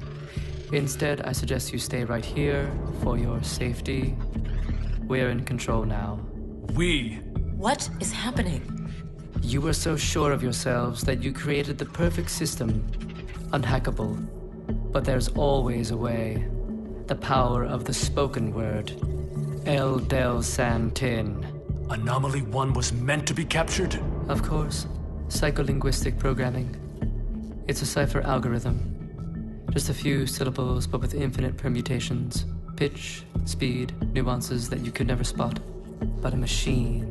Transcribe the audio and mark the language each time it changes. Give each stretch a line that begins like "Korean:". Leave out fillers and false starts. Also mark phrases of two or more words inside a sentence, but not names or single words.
English: Instead, I suggest you stay right here for your safety. We're in control now. We? What is happening? You were so sure of yourselves that you created the perfect system. Unhackable. But there's always a way. The power of the spoken word. El del Santin. Anomaly 1 was meant to be captured? Of course. Psycholinguistic programming. It's a cipher algorithm. Just a few syllables, but with infinite permutations. Pitch, speed, nuances that you could never spot. But a machine.